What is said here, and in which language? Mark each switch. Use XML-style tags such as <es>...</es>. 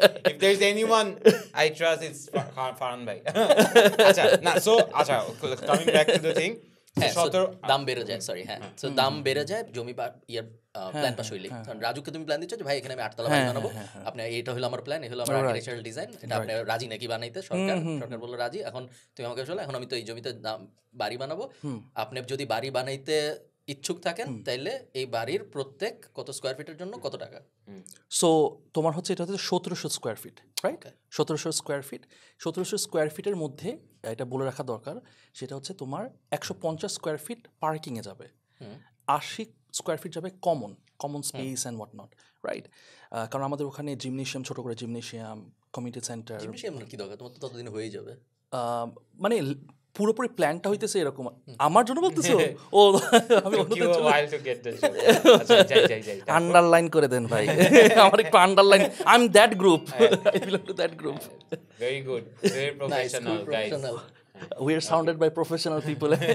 <en>If there's anyone I trust, it's Farhan ভাই।</en> <bn>আচ্ছা না, সো আচ্ছা,</bn> <en>coming back to the thing, হ্যাঁ, so 17</en> <bn>দাম বেড়ে যায়, সরি, হ্যাঁ, সো দাম বেড়ে যায় জমি বা ইয়ার প্ল্যান পাস হইলে। রাজুকে তুমি প্ল্যান দিচ্ছ যে ভাই এখানে আমি 8 তলা বাড়ি বানাবো, আপনি এটা হলো আমার প্ল্যান, এই হলো আমার আর্কিটেকচারাল ডিজাইন, এটা আপনি রাজি নাকি বানাইতে? সরকার বললো রাজি, এখন তুমি আমাকে বলো এখন আমি তো এই জমিতে বাড়ি বানাবো, আপনি যদি বাড়ি বানাইতে ইচ্ছুক থাকেন তাইলে এই বাড়ির প্রত্যেক কত স্কয়ার ফিটের জন্য কত টাকা? সো তোমার হচ্ছে এটা হচ্ছে 1700 square feet, right? 1700 square feet. 1700 square ফিটের মধ্যে এটা বলে রাখা দরকার, সেটা হচ্ছে তোমার 150 স্কোয়ার ফিট পার্কিংয়ে যাবে, 80 স্কোয়ার ফিট যাবে common space</bn> <en>And what not, right?</en> <bn>কারণ আমাদের ওখানে জিমনেশিয়াম, ছোটো করে জিমনেশিয়াম, কমিউনিটি সেন্টার। জিমনেশিয়াম কি দরকার, তোমার তো ততদিন হয়ে যাবে। মানে পুরোপুরি প্ল্যানটা হইতেছে এরকম। আমার জন্য বলতেছো? ও আমি</bn> <en>you a while to get the joke.</en> <bn>আচ্ছা যাই। আন্ডারলাইন করে দেন ভাই, আমার একটু underline.</bn> <en>I am that group, I belong to that group. Very good, very professional guys. We are surrounded by professional people.</en>